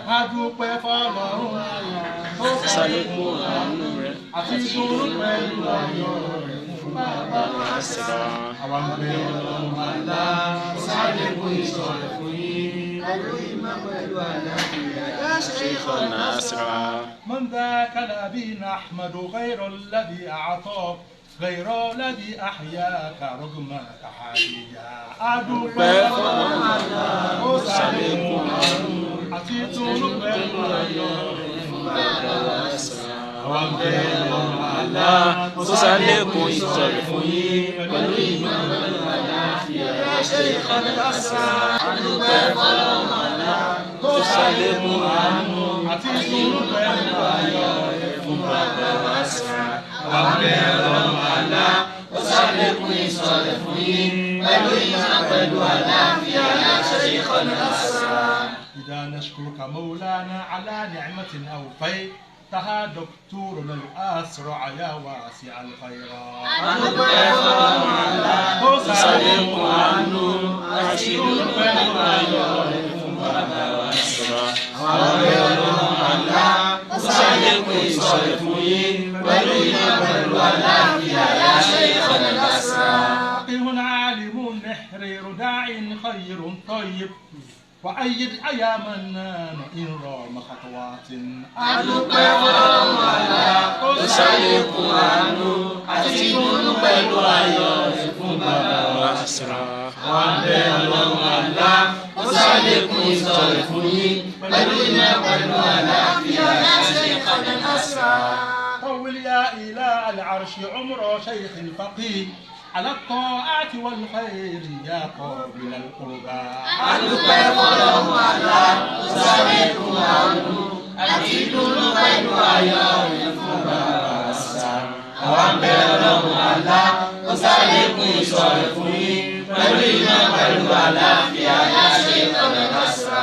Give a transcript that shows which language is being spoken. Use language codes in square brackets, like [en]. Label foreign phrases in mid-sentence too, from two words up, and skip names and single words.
[yo] adúpẹ́ fọ́lọ́run àlà tó ṣàlékún àánú àti ìdùnnú pẹ̀lú ayọ̀ rẹ̀. àwọn ọmọdé Ọlọ́run àlá sáré fún ìṣọ̀rẹ́ fún yín pẹ̀lú ìmọ̀ pẹ̀lú àlàáfíà yá Shaykhana Asra. [ar] من ذاك الذي نحمد غير الذي أعطاك غير الذي أحياك رغم تحديا. [yo] adúpẹ́ fọ́lọ́run àlá ó sáré fún àánú àti ìdùnnú pẹ̀lú ayọ̀ rẹ̀ fún bàbá wa Asra. àwọn ọmọdé Ọlọ́run àlá ó ṣàlékún ìṣọ̀rẹ́ fún yín pẹ̀lú ìmọ̀ pẹ̀lú àlàáfíà yá Shaykhana Asra. adúpẹ́ fọ́lọ́run àlá ó ṣàlékún àánú àti ìdùnnú pẹ̀lú ayọ̀ rẹ̀ fún bàbá wa Asra. àwọn ọmọdé Ọlọ́run àlá ó ṣàlékún ìṣọ̀rẹ́ fún yín pẹ̀lú ìmọ̀ pẹ̀lú àlàáfíà yá Shaykhana Asra. [ar] إذا نشكرك مولانا على نعمة أوفيت تها دكتورنا الأسرع يا واسع الخيرات. [yo] adúpẹ́ fọ́lọ́run àlá ó ṣàlékún àánú àti ìdùnnú pẹ̀lú ayọ̀ rẹ̀ fún bàbá wa Asra. àwọn ọmọdé Ọlọ́run àlá ó ṣàlékún ìṣọ̀rẹ́ fún yín pẹ̀lú ìmọ̀ pẹ̀lú àlàáfíà yá Shaykhana Asra. [ar] فقيه عالم نحرير داع خير طيب وأيد أيامنا إن رام خطوات. [yo] adúpẹ́ fọ́lọ́run àlá ó ṣàlékún àánú àti ìdùnnú pẹ̀lú ayọ̀ rẹ̀ fún bàbá wa Asra. àwọn ọmọdé Ọlọ́run àlá ó ṣàlékún ìṣọ̀rẹ́ fún yín pẹ̀lú ìmọ̀ pẹ̀lú àlàáfíà yá Shaykhana Asra. [ar] طول يا إله العرش عمر شيخ الفقيه على الطاعات والخير يا قابل القربى. [yo] adúpẹ́ fọ́lọ́run àlá ó ṣàlékún àánú àti ìdùnnú pẹ̀lú ayọ̀ rẹ̀ fún bàbá wa Asra. àwọn ọmọdé Ọlọ́run àlá ó ṣàlékún ìṣọ̀rẹ́ fún yín pẹ̀lú ìmọ̀ pẹ̀lú àlàáfíà yá Shaykhana Asra.